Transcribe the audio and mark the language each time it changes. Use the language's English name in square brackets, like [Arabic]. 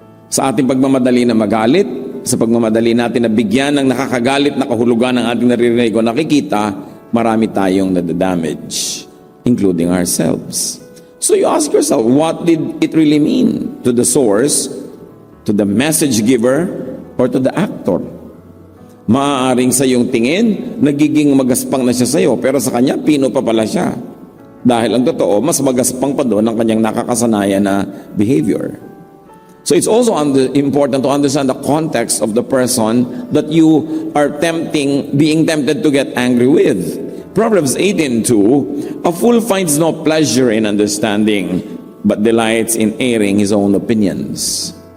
[Filipino] Sa ating pagmamadali na magalit, sa pagmamadali natin na bigyan ng nakakagalit na kahulugan ng ating naririnig o nakikita, marami tayong nadadamage, [English] including ourselves. So you ask yourself, what did it really mean to the source, to the message giver, or to the actor? [Filipino] Maaaring sa iyong tingin, nagiging magaspang na siya sa iyo, pero sa kanya, pino pa pala siya. Dahil ang totoo, mas magaspang pa doon ang kanyang nakakasanayan na behavior. [English] So it's also important to understand the context of the person that you are being tempted to get angry with. Proverbs 18:2, a fool finds no pleasure in understanding, but delights in airing his own opinions.